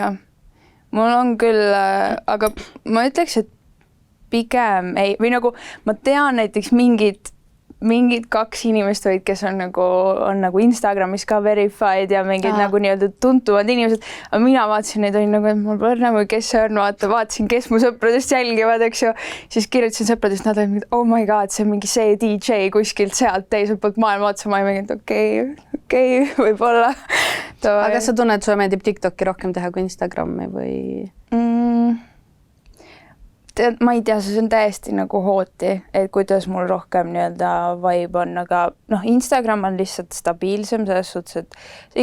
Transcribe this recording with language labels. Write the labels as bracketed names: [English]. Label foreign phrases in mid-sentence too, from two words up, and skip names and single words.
[Estonian] Jah, mul on küll, aga ma ütleks, et pigem ei, või nagu ma tean näiteks mingid 2 inimest olid, kes on nagu Instagramis ka verified ja mingid nagu nii-öelda tuntuvad inimesed, aga mina vaatasin neid, oli nagu, et mul pole nagu, kes see on, vaatasin, kes mu sõpradest jälgivad, eks ju, siis kirjutasin sõpradest, nad olid mingi, [English] oh my god, [Estonian] see on mingi see DJ kuskilt sealt teiselt poolt maailma otsa, ma ei mingi, et okei, võib-olla. Aga kas sa tunned, et sulle meeldib TikToki rohkem teha kui Instagrami või? Ma ei tea, see on täiesti nagu hooti, et kuidas mul rohkem nii-öelda vibe on, aga Instagram on lihtsalt stabiilsem selles suhtes, et sa